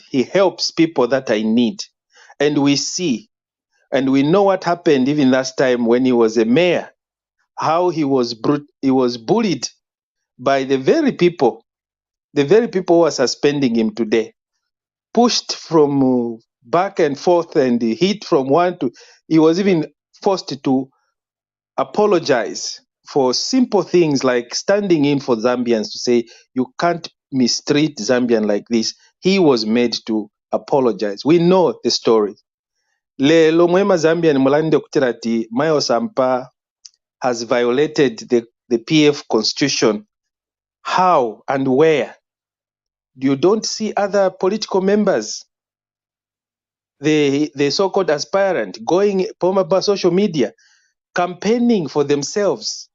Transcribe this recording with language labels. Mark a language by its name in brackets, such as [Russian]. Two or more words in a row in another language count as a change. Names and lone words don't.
[English] He helps people that are in need. And we see, and we know what happened even last time when he was a mayor, how he was bullied by the very people who are suspending him today, pushed from back and forth and hit from one to, he was even forced to apologize for simple things like standing in for Zambians, to say you can't mistreat Zambian like this. He was made to apologize. We know the story. [Bemba] Lelo mwema Zambian mulande kutirati [English] Mao Sampa has violated the PF constitution. How and where? You don't see other political members, the so-called aspirant, going on social media, campaigning for themselves.